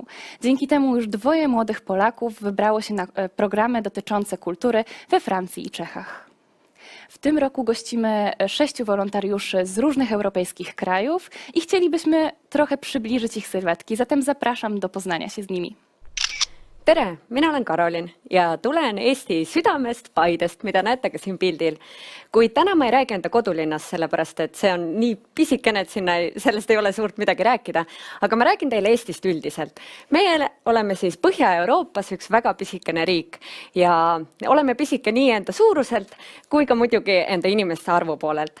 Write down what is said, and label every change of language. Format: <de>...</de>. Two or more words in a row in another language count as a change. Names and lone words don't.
<pl>Dzięki temu już 2 młodych Polaków wybrało się na programy dotyczące kultury we Francji i Czechach. W tym roku gościmy 6 wolontariuszy z różnych europejskich krajów i chcielibyśmy trochę przybliżyć ich sylwetki, zatem zapraszam do poznania się z nimi.</pl> <et>Tere, mina olen Karolin ja tulen Eesti südamest, Paidest, mida näete ka siin pildil. Kuid täna ma ei räägi enda kodulinnast, sellepärast et see on nii pisikene, et sellest ei ole suurt midagi rääkida. Aga ma räägin teile Eestist üldiselt. Meie oleme siis Põhja-Euroopas üks väga pisikene riik ja oleme pisike nii enda suuruselt kui ka muidugi enda inimeste arvu poolelt.</et>